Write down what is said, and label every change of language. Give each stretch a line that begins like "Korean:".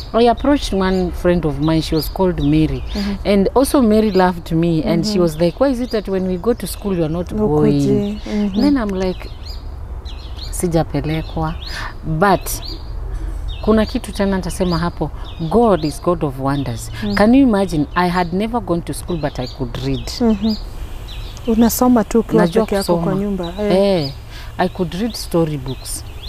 English: I approached one friend of mine, she was called Mary. And also Mary loved me, and she was like, why is it that when we go to school you are not going? Then I'm like,
Swahili: sijapelekwa.
English: But
Swahili: kuna kitu tena nitasema hapo,
English: God is God of wonders. Can you imagine, I had never gone to school but I could read.
Swahili: Unasoma tu kwa peke yako kwa nyumba.
English: I could read storybooks.